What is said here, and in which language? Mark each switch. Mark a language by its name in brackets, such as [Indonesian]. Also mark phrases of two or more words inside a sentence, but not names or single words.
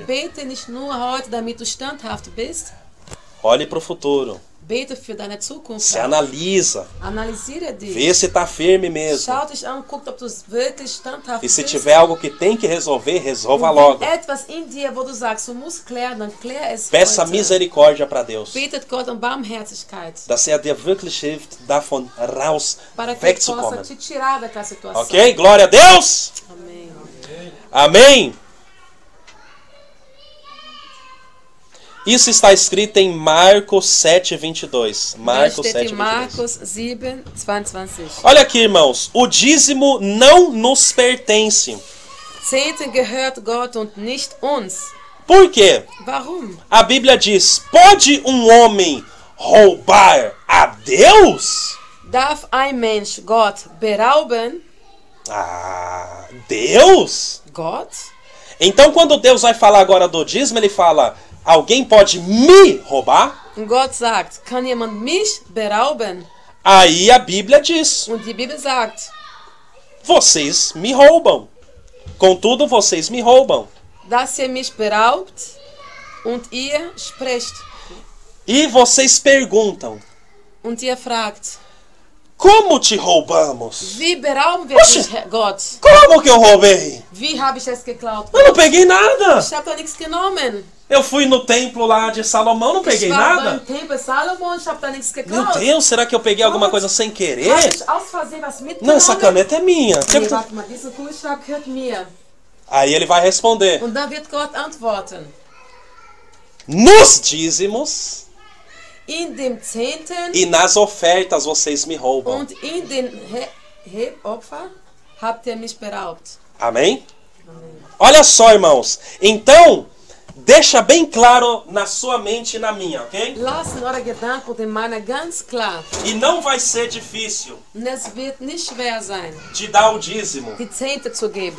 [German] Bete nicht nur heute, damit du standhaft bist. [Portuguese] Olhe para o futuro. [German] Bete für deine Zukunft. [Portuguese] Se analisa. [German] Analysiere dich. [Portuguese] Vê se está firme mesmo. [German] Schau dich an, guck, ob du wirklich standhaft [Portuguese] E se [German] bist. [Portuguese] tiver algo que tem que resolver, resolva [German] Und [Portuguese] logo. [German] wenn etwas in dir, wo du sagst, du musst klären, dann klär es [Portuguese] Peça [German] heute. [Portuguese] misericórdia para Deus. [German] Betet Gott um Barmherzigkeit, Dass er dir wirklich hilft, davon raus [Portuguese] para que Ele possa [German] wegzukommen. [Portuguese] te tirar daquela situação. Ok? Glória a Deus! Amém. Amém! Isso está escrito em Marcos 7:22. Marcos [German] Da steht [Portuguese] 7:22. [German] in Markus 7, 22. [Portuguese] Olha aqui, irmãos. O dízimo não nos pertence. [German] Zehnten gehört Gott und nicht uns. [Portuguese] Por quê? [German] Warum? [Portuguese] A Bíblia diz: pode um homem roubar a Deus? [German] Darf ein Mensch Gott berauben? [Portuguese] Ah, Deus? [German] Gott? [Portuguese] Então, quando Deus vai falar agora do dízimo, ele fala: alguém pode me roubar? [German] Und Gott sagt, kann jemand mich berauben? [Portuguese] Aí a Bíblia diz: [German] Und die Bibel sagt, [Portuguese] vocês me roubam. Contudo, vocês me roubam. [German] dass ihr mich beraubt und ihr sprecht [Portuguese] E vocês perguntam: [German] und ihr fragt, [Portuguese] como te roubamos? [German] wie berauben wir [Portuguese] Oxe. [German] dich, Herr Gott? [Portuguese] Como que eu roubei? [German] Wie habe ich es geklaut? [Portuguese] Eu não peguei nada. [German] Ich habe doch nichts genommen. [Portuguese] Eu fui no templo lá de Salomão, não peguei [German] Ich war [Portuguese] nada. [German] beim Tempel Salomon, ich habe da nichts [Portuguese] Meu [German] geklaut. [Portuguese] Deus, será que eu peguei alguma coisa sem [German] Habe [Portuguese] querer? [German] ich aus Versehen was [Portuguese] Não, [German] mitgenommen? [Portuguese] essa caneta é minha. [German] Nee, warte mal, dieser Kugelschreiber gehört mir. [Portuguese] Aí ele vai responder: [German] Und dann wird Gott antworten. [Portuguese] nos dízimos [German] In dem Zehnten [Portuguese] e nas ofertas vocês me roubam. [German] und in den Hebopfer habt ihr mich beraubt. [Portuguese] Amém? Olha só, irmãos. Então, deixa bem claro na sua mente e na minha, ok? [German] Lassen eure Gedanken und in meiner ganz klar. [Portuguese] E não vai ser difícil [German] Und es wird nicht schwer sein, [Portuguese] de dar o dízimo, [German] die Zehnte zu geben.